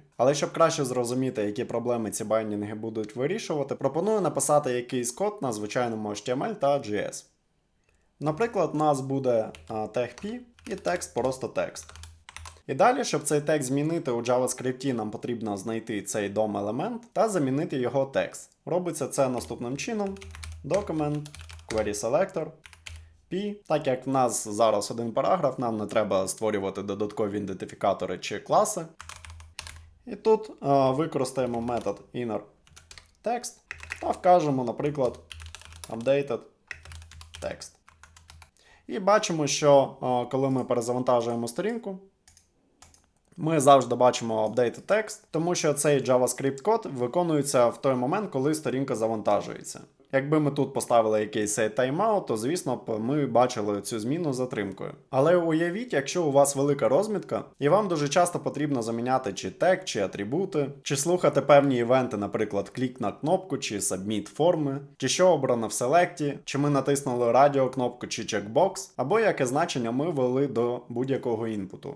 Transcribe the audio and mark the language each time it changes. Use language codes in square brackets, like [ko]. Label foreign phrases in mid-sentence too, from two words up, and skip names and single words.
[uk] Але щоб краще зрозуміти, які проблеми ці байдінги будуть вирішувати, пропоную написати якийсь код на звичайному HTML та JS. Наприклад, у нас буде tag-p і текст просто текст. І далі, щоб цей текст змінити у JavaScript, нам потрібно знайти цей DOM-елемент та замінити його текст. Робиться це наступним чином. [en] Document, query selector, p. [uk] Так як в нас зараз один параграф, нам не треба створювати додаткові ідентифікатори чи класи. І тут використаємо метод innerText та вкажемо, наприклад, updated text. І бачимо, що коли ми перезавантажуємо сторінку, ми завжди бачимо [en] updated text, [uk] тому що цей JavaScript код виконується в той момент, коли сторінка завантажується. Якби ми тут поставили якийсь тайм-аут, то, звісно б, ми бачили цю зміну з затримкою. Але уявіть, якщо у вас велика розмітка, і вам дуже часто потрібно заміняти чи тег, чи атрибути, чи слухати певні івенти, наприклад, клік на кнопку, чи submit форми, чи що обрано в селекті, чи ми натиснули радіо кнопку чи чекбокс, або яке значення ми ввели до будь-якого інпуту.